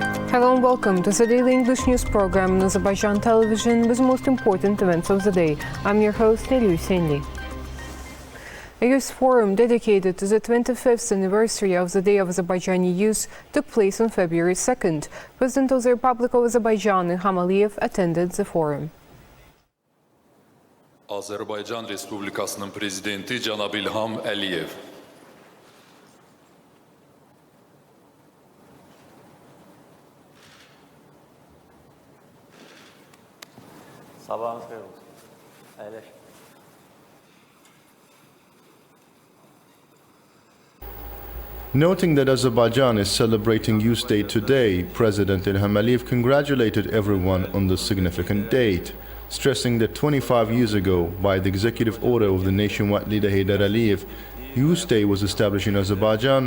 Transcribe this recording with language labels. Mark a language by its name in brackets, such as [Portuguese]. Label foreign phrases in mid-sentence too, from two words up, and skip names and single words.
[English] Hello and welcome to the daily English news program on Azərbaycan Televiziya with the most important events of the day. I'm your host, Rəsmi. A youth forum dedicated to the 25th anniversary of the Day of Azerbaijani Youth took place on February 2nd. President of the Republic of Azerbaijan, İlham attended the forum. [Azerbaijani] Azərbaycan Respublikasının prezidenti cənab İlham Əliyev. Sabahınız xeyir olsun. Əyləş. [English] Noting that Azerbaijan is celebrating Youth Day today, President İlham Əliyev congratulated everyone on this significant date, stressing that 25 years ago, by the executive order of the nationwide leader Heydər Əliyev, Youth Day was established in Azerbaijan.